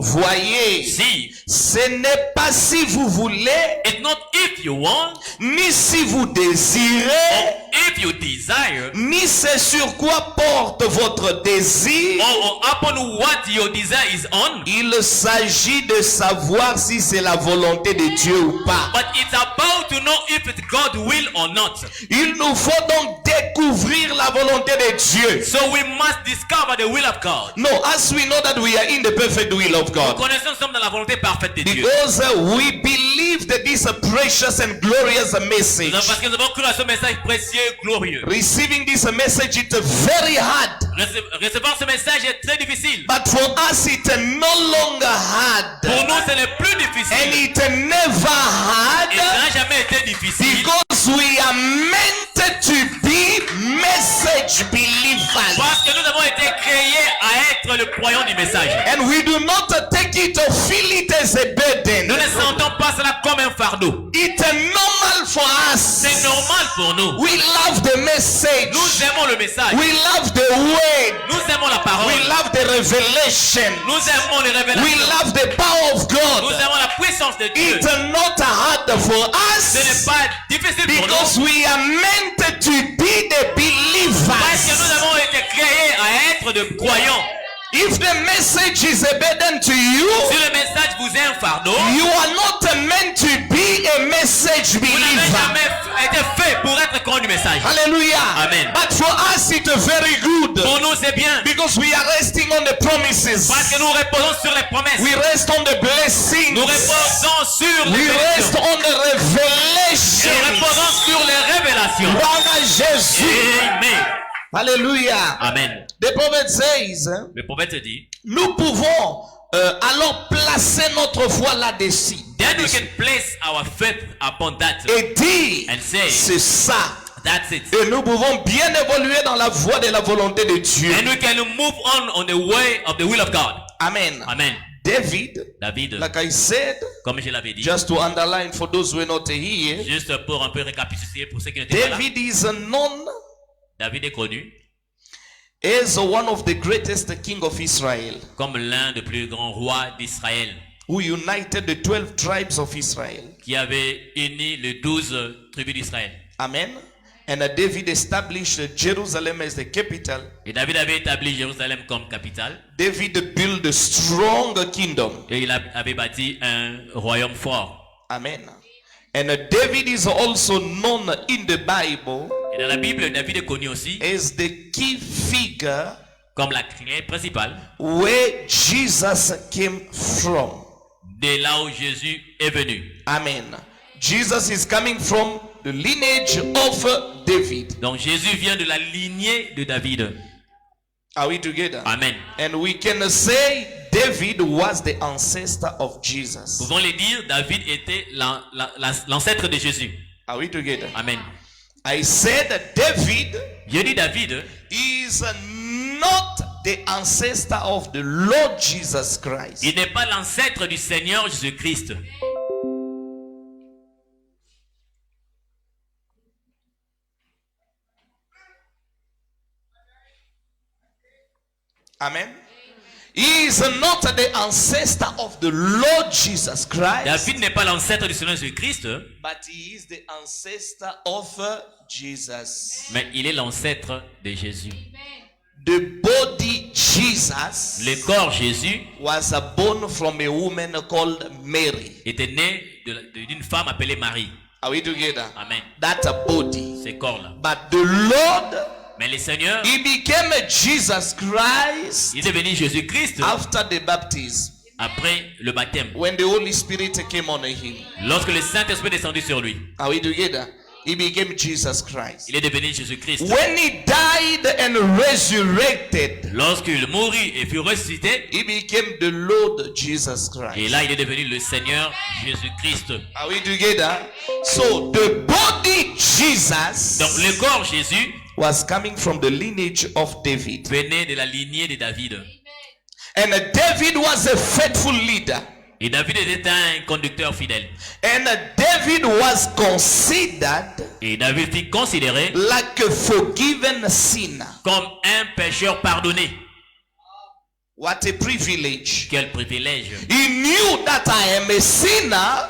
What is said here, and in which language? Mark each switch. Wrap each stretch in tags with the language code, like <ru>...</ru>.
<fr>Voyez,</fr> <en>See,</en> <fr>ce n'est pas si vous voulez,</fr> <en>it's not if you want,</en> <fr>ni si vous désirez,</fr> <en>if you desire,</en> <fr>ni c'est sur quoi porte votre désir.</fr> <en>or upon what your desire is on,</en> <fr>Il s'agit de savoir si c'est la volonté de Dieu ou pas.</fr> <en>but it's about to know if it's God's will or not.</en> <fr>Il nous faut donc découvrir la volonté de Dieu.</fr> <en>So we must discover the will of God. No, as we know that we are in the perfect will of</en> <fr>Nous</fr> <en>God.</en> <fr>connaissons, nous sommes dans la volonté parfaite de Dieu.</fr> <en>Because we believe that this precious and glorious message.</en> <fr>Parce que nous avons cru à ce message précieux et glorieux.</fr> <en>Receiving this message is very hard.</en> <fr>Recevoir ce message est très difficile.</fr> <en>But for us it's no longer hard.</en> <fr>Pour nous, ce n'est plus</fr> <en>And</en> <fr>difficile.</fr> <en>it never</en> <fr>Et ça</fr> <en>hard.</en> <fr>n'a jamais été difficile.</fr> <en>Because we are meant to be message believers.</en> <fr>Parce que nous avons été créés à être le croyant du message.</fr> <en>And we do not take it or feel it as a burden.</en> <fr>Nous ne sentons pas cela comme un fardeau.</fr> <en>It's normal for us.</en> <fr>C'est normal pour nous.</fr> <en>We love the message.</en> <fr>Nous aimons le message.</fr> <en>We love the word.</en> <fr>Nous aimons la parole.</fr> <en>We love the revelation.</en> <fr>Nous aimons les</fr> <en>We</en> <fr>révélations.</fr> <en>love the power of</en> <fr>Nous</fr> <en>God.</en> <fr>aimons la puissance de Dieu.</fr> <en>It's not hard for</en> <fr>Ce n'est</fr> <en>us</en> <fr>pas difficile pour</fr> <en>because</en> <fr>nous.</fr> <en>we are meant to be the</en> <fr>Parce que nous</fr> <en>believers.</en> <fr>avons été créés à être de croyants.</fr> <en>If the message is a burden to you,</en> <fr>Si le message vous est un fardeau,</fr> <en>you are not meant to be a message</en> <fr>vous n'avez</fr> <en>believer.</en> <fr>jamais été fait pour être croyant du message.</fr> <en>Hallelujah.</en> <fr>Amen.</fr> <en>But for us, it's very good</en> <fr>Pour nous, c'est bien.</fr> <en>because we are resting on the promises.</en> <fr>Parce que nous reposons sur les promesses.</fr> <en>We rest on the blessings.</en> <fr>Nous reposons sur les</fr> <en>We rest</en> <fr>bénédictions.</fr> <en>on the</en> <fr>Et nous</fr> <en>revelations.</en> <fr>reposons sur les révélations. Gloire à Jésus. Amen.</fr> <en>Hallelujah.</en> <fr>Amen.</fr> <en>The prophet says,</en> <fr>Le prophète dit, nous pouvons alors placer notre foi là-dessus.</fr> <en>then we can place our faith upon that</en> <fr>Et dire,</fr> <en>and say,</en> <fr>c'est ça.</fr> <en>that's it.</en> <fr>Et nous pouvons bien évoluer dans la voie de la volonté de Dieu.</fr> <en>And we can move on the way of the will of God. Amen.</en> <fr>Amen.</fr> <en>David,</en> <fr>David,</fr> <en>like I said,</en> <fr>comme je l'avais dit,</fr> <en>just to underline for those who are not here,</en> <fr>juste pour un peu récapituler pour ceux qui n'étaient pas là,</fr> <en>David is known</en> <fr>David est connu</fr> <en>as one of the greatest king of Israel,</en> <fr>comme l'un des plus grands rois d'Israël</fr> <en>who united the 12 tribes of Israel.</en> <fr>qui avait uni les 12 tribus d'Israël. Amen.</fr> <en>And David established Jerusalem as the capital.</en> <fr>Et David avait établi Jérusalem comme capitale</fr> <en>David built a strong kingdom.</en> <fr>et il avait bâti un royaume fort. Amen.</fr> <en>And David is also known in the Bible</en> <fr>Et dans la Bible, David est connu aussi</fr> <en>as the key figure</en> <fr>comme la clé principale</fr> <en>where Jesus came from.</en> <fr>de là où Jésus est venu. Amen.</fr> <en>Jesus is coming from the lineage of David.</en> <fr>Donc Jésus vient de la lignée de David.</fr> <en>Are we together?</en> <fr>Amen.</fr> <en>And we can say David was the ancestor of Jesus.</en> <fr>Pouvons le dire, David était l'ancêtre de Jésus.</fr> <en>Are we together?</en> <fr>Amen.</fr> <en>I said that David</en> <fr>Je dis David</fr> <en>is not the ancestor of the Lord Jesus Christ.</en> <fr>il n'est pas l'ancêtre du Seigneur Jésus-Christ. Amen.</fr> <en>He is not the ancestor of the Lord Jesus Christ,</en> <fr>David n'est pas l'ancêtre du Seigneur Jésus-Christ,</fr> <en>but he is the ancestor of Jesus.</en> <fr>mais il est l'ancêtre de Jésus.</fr> <en>The body Jesus</en> <fr>Le corps Jésus</fr> <en>was born from a woman called Mary.</en> <fr>était né d'une femme appelée Marie.</fr> <en>Are we together?</en> <fr>Amen.</fr> <en>That body.</en> <fr>Ce corps-là.</fr> <en>But the Lord,</en> <fr>Mais le Seigneur,</fr> <en>he became Jesus Christ</en> <fr>il est devenu Jésus-Christ</fr> <en>after the baptism.</en> <fr>après le baptême.</fr> <en>When the Holy Spirit came on him.</en> <fr>Lorsque le Saint-Esprit est descendu sur lui,</fr> <en>Are we together? He became Jesus Christ.</en> <fr>il est devenu Jésus-Christ.</fr> <en>When he died and resurrected,</en> <fr>Lorsqu'il mourut et fut ressuscité,</fr> <en>he became the Lord Jesus</en> <fr>et</fr> <en>Christ.</en> <fr>là il est devenu le Seigneur Jésus-Christ.</fr> <en>Are we together? So the body Jesus</en> <fr>Donc le corps Jésus</fr> <en>was coming from the lineage of David.</en> <fr>venait de la lignée de David.</fr> <en>And David was a faithful leader.</en> <fr>Et David était un conducteur fidèle.</fr> <en>And David was considered</en> <fr>Et David fut considéré</fr> <en>like a forgiven sinner.</en> <fr>comme un pécheur pardonné.</fr> <en>What a privilege.</en> <fr>Quel privilège.</fr> <en>He knew that I am a sinner.</en>